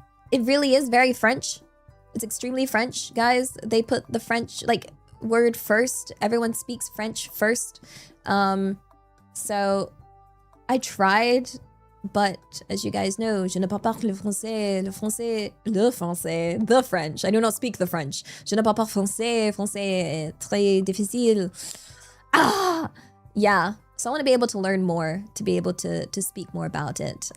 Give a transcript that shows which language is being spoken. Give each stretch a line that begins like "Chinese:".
English: It really is very French. It's extremely French, guys. They put the French, like, word first. Everyone speaks French first. So I tried, but as you guys know,
French: je ne parle pas le français,
English: the French. I do not speak the French.
French: Je ne parle pas français est très difficile.
English: Yeah. So I want to be able to learn more, to be able to speak more about it.